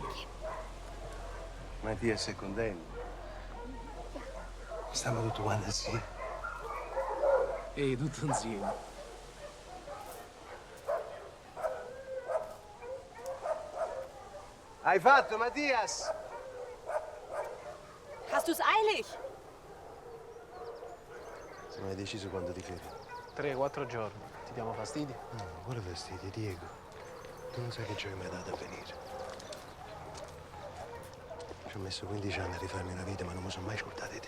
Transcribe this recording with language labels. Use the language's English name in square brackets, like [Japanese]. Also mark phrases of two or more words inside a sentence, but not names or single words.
[Italian] Mattia sei contento? Stiamo tutti quanti assieme. Ehi, tutto insieme. Hai fatto, Mattias? [German] Hast du's eilig? [Italian] Se non hai deciso quando ti fermi. 3-4 giorni. Ti diamo fastidio? No, quale fastidio, Diego? Tu non sai che ci hai mai dato a venire. Ci ho messo 15 anni a rifarmi una vita, ma non mi sono mai scordato di te.